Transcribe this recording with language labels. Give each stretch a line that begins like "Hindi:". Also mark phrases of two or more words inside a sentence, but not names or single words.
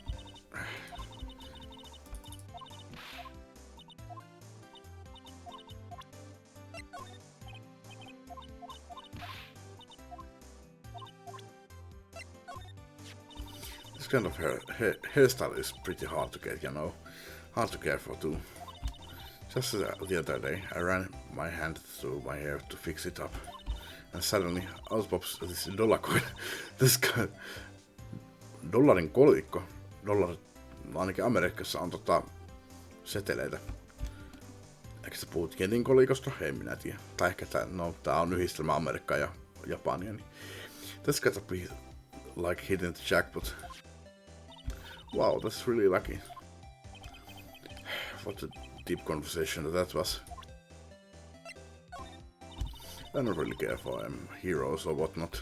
English: This kind of hairstyle is pretty hard to get, you know. Hard to care for too. Just the other day, I ran my hand through my hair to fix it up. And suddenly, out pops this dollar coin. This guy...
Finnish: Dollarin kolikko. Ainakin Amerikassa on seteleitä. Eikö sä puhut ketinkolikosta? En minä tiedä. Tai ehkä tää on yhdistelmä Amerikkaa ja Japania. Niin.
English: That's gotta be like hitting the jackpot. Wow, that's really lucky. What a deep conversation that was. I don't really care if I'm heroes or whatnot.